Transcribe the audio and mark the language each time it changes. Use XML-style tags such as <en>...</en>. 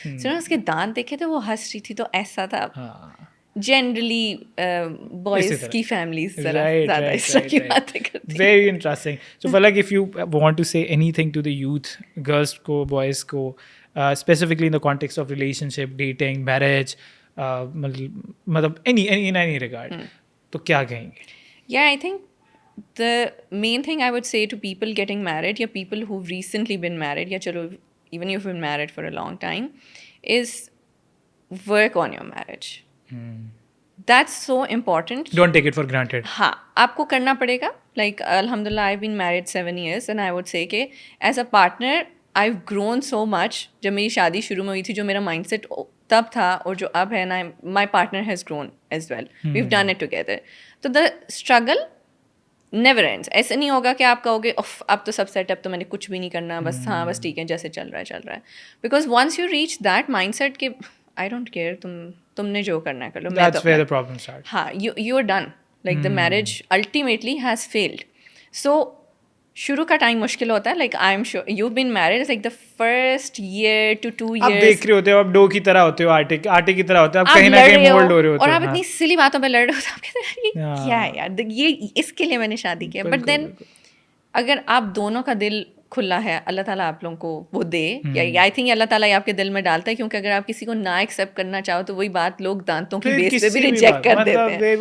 <ur>سو اس کے دانت دیکھے تھے, وہ ہنس رہی تھی, تو ایسا تھا. جنرلی بوائز کی فیملیز زیادہ اس طرح کی باتیں کرتی ہیں.</ur> <en>Very interesting. So Falak if you want to say anything to the youth, girls کو, boys کو, specifically in the context of relationship, dating, marriage, مطلب any regard,</en> <ur>تو کیا کہیں گے؟</ur> <en>Yeah, I think the main thing I would say to people getting married, یا people who've recently been married, یا چلو even you've been married for a long time, is work on your marriage. That's so important. Don't take it for granted.</en> <ur>ہاں, آپ کو کرنا پڑے گا.</ur> <en>Like alhamdulillah I've been married 7 years and I would say کہ as a partner I've grown so much.</en> <ur>جب میری شادی شروع میں ہوئی تھی جو میرا مائنڈ سیٹ تب تھا اور جو اب ہے نا,</ur> <en>my partner has grown as well. We've done it together. تو the struggle never ends.</en> <ur>ایسے نہیں ہوگا کہ آپ کہو گے اب تو سب سیٹ, اب تو میں نے کچھ بھی نہیں کرنا, بس ہاں بس ٹھیک ہے جیسے چل رہا ہے.</ur> <en>Because once you reach that mindset کہ I don't care,</en> <ur>تم نے جو کرنا ہے کر لو,</ur> <en>That's where the problem starts. ہاں, you are done. Like the marriage ultimately has failed. So</en> <ur>شروع کا ٹائم مشکل ہوتا ہے.</ur> <en>like I am sure you been married, like the first year to 2 years</en> <ur>آپ دیکھ رہے ہوتے ہو, آپ ڈو کی طرح ہوتے ہو, آٹے کی طرح ہوتے ہو, آپ کہیں نہ کہیں مولڈ ہو رہے ہوتے اور ہو, آپ اتنی سلی باتوں پہ لڑ رہے ہوتے, آپ کہتے ہیں کیا ہے یار, یہ اس کے لیے میں نے شادی کی. بٹ دین اگر آپ دونوں کا دل کھلا ہے, اللہ تعالیٰ آپ لوگوں کو وہ دے, یا آئی تھنک اللہ تعالیٰ آپ کے دل میں ڈالتا ہے, کیونکہ اگر آپ کسی کو نہ ایکسیپٹ کرنا چاہو تو وہی بات لوگ دانتوں کی بیس پہ بھی ریجیکٹ کر دیتے ہیں.</ur>